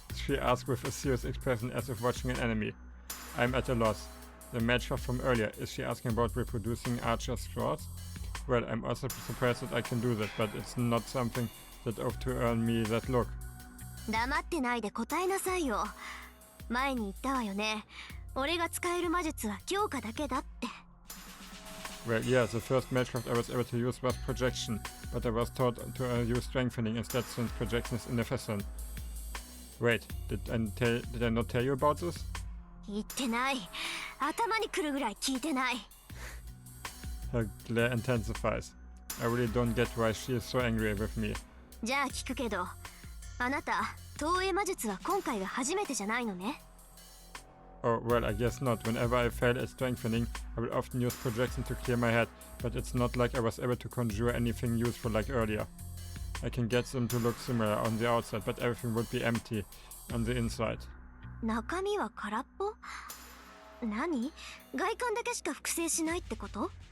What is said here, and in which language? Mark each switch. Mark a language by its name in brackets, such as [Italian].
[English] She asked with a serious expression as if watching an enemy. I'm at a loss. The matchup from earlier, is she asking about reproducing Archer's straws? Well, I'm also surprised that I can do that, but it's not something that ought to earn me that look. [Japanese] 黙ってないで答えなさいよ。前に言ったわよね。俺が使える魔術は強化だけだって。 [English] Well, yeah, the first matchcraft I was able to use was projection, but I was taught to use strengthening instead since projection is inefficient. Wait, did I not tell you about this? [Japanese] 言ってない。頭にくるぐらい聞いてない。 [English] Her glare intensifies. I really don't get why she is so angry with me. [Japanese] じゃあ聞くけど、あなた、投影魔術は今回が初めてじゃないのね。 [English] Oh, well, I guess not. Whenever I fail at strengthening, I will often use projection to clear my head, but it's not like I was able to conjure anything useful like earlier. I can get them to look similar on the outside, but everything would be empty on the inside. [Japanese] 中身は空っぽ？何？外観だけしか複製しないってこと？